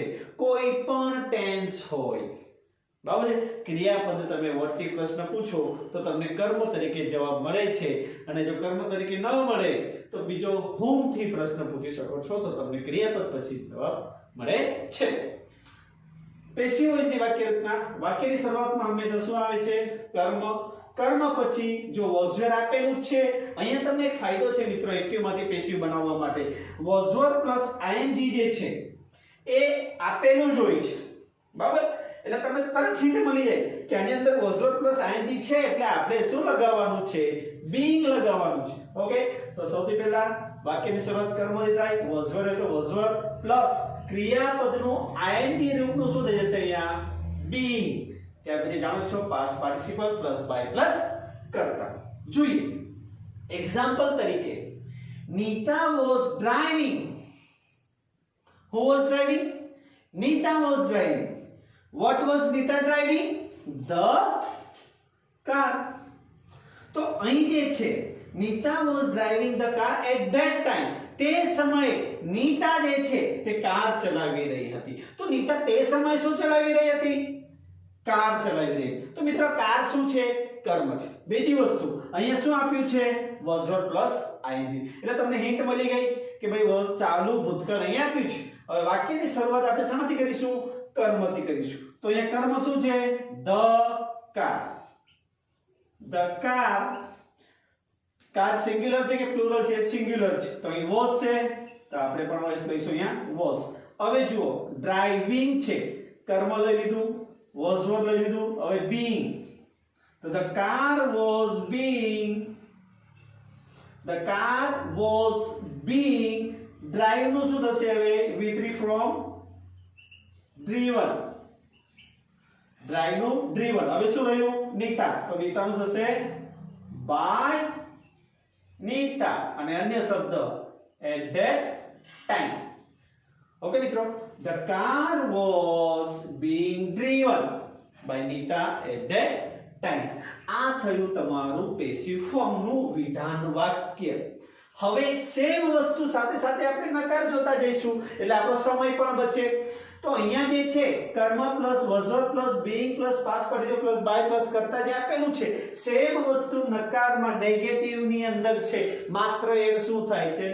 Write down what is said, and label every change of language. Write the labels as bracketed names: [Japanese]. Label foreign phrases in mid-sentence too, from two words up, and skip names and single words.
[Gujarati] કોઈ પણ ટેન્સ હોય, બરાબર છે, ક્રિયાપદ તમે what થી પ્રશ્ન પૂછો તો તમને કર્મ તરીકે જવાબ મળે છે અને જો કર્મ તરીકે ન મળે તો બીજો whom થી પ્રશ્ન પૂછી શકો છો તો તમને ક્રિયાપદ પછી જવાબ મળે છે। પેસિવ વોઇસની વાક્ય રચના, વાક્યની શરૂઆતમાં હંમેશા શું આવે છે? કર્મ। કર્મ પછી જો [English] was were [Gujarati] આપેલું છે, અહીંયા તમને એક ફાયદો છે મિત્રો એક્ટિવમાંથી પેસિવ બનાવવા માટે, [English] was were plus ing [Gujarati] જે છે એ આપેલું જ હોય છે, બરાબર? એટલે તમને તરત હિન્ટ મળી જાય કે આની અંદર [English] was were plus ing [Gujarati] છે એટલે આપણે શું લગાવવાનું છે? being લગાવવાનું છે। ઓકે, તો સૌથી પહેલા વાક્યની શરૂઆત કર્મથી થાય, [English] was were [Gujarati] એટલે [English] was were plus [Gujarati] ક્રિયાપદનું ing રૂપનું શું થઈ જશે અહીંયા? [English] being। [Gujarati] ત્યાર પછી જાણો છો [English] past participle plus by plus [Gujarati] કર્તા। જોઈએ એક્ઝામ્પલ તરીકે નીતા [English] was driving। who was driving? Nita was driving। what was Nita driving? the car। [Gujarati] તો અહીં જે છે [English] નીતા was driving the car at that time, [Gujarati] તે સમયે નીતા જે છે તે કાર ચલાવી રહી હતી। તો નીતા તે સમયે શું ચલાવી રહી હતી? કાર ચલાવી રહી। તો મિત્રો કાર શું છે? કર્મ છે। બીજી વસ્તુ અહીંયા શું આપ્યું છે? [English] was were plus ing. [Gujarati] એટલે તમને હિન્ટ મળી ગઈ કે ભાઈ ચાલુ ભૂતકાળ અહીંયા આપ્યું છે। હવે વાક્યની શરૂઆત આપણે શાનાથી કરીશું? કર્મથી કરીશું। તો અહીંયા કર્મ શું છે? [English] the car। the car, [Gujarati] કાર સિંગ્યુલર છે કે પ્લુરલ છે? સિંગ્યુલર છે, તો અહીં was છે તો આપણે પણ વોઇસ લઈશું અહીંયા was। હવે જુઓ ડ્રાઇવિંગ છે, કર્મ લઈ લીધું, [English] was were [Gujarati] લઈ લીધું, હવે being। [English] તો the car was being drive [Gujarati] નું શું થશે હવે? [English] v3 from driven, drive નું driven। [Gujarati] હવે શું રહ્યું? નીતા, તો નીતાનું થશે by નીતા અને અન્ય શબ્દ [English] at that time. [Gujarati] ઓકે મિત્રો, [English] the car was being driven by Nita at that time. [Gujarati] આ થયું તમારું [English] passive form [Gujarati] નું વિધાન વાક્ય. હવે સેમ વસ્તુ સાથે સાથે આપણે નકાર જોતા જઈશું એટલે આપણો સમય પણ બચે. તો અહીંયા જે છે કર્મ [English] plus verb plus being plus past participle plus by plus [Gujarati] કરતા જે આપેલું છે સેમ વસ્તુ નકારમાં નેગેટિવ ની અંદર છે, માત્ર એડ શું થાય છે?